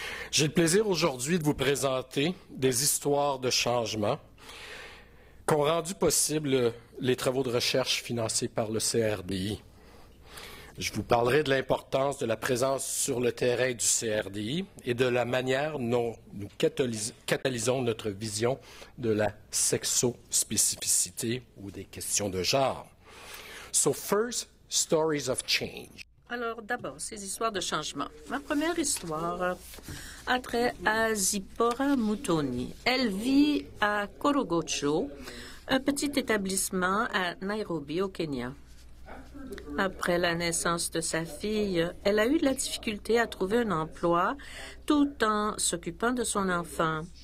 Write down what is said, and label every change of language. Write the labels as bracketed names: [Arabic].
[French] J'ai le plaisir aujourd'hui de vous présenter des histoires de changement qu'ont rendu possible les travaux de recherche financés par le CRDI. Je vous parlerai de l'importance de la présence sur le terrain du CRDI et de la manière dont nous catalysons notre vision de la sexospécificité ou des questions de genre. [English] So first, stories of change. [French] Alors, d'abord, ces histoires de changement. Ma première histoire a trait à Zipporah Mutoni. Elle vit à Korogocho, un petit établissement à Nairobi, au Kenya. Après la naissance de sa fille, elle a eu de la difficulté à trouver un emploi tout en s'occupant de son enfant.